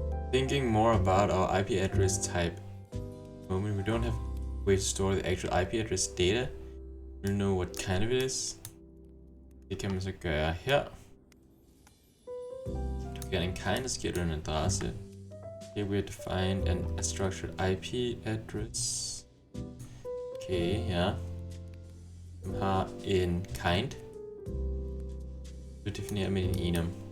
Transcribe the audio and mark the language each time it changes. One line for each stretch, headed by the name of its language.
English: thinking more about our IP address type. At the moment, we don't have a way to store the actual IP address data. We don't know what kind of it is.
Danish: Det kan man så gøre her. Du kan en kind, og så giver du en adresse.
English: Here we have defined a structured IP address. Okay, ja.
Danish: Vi har en kind. Du definerer med en enum.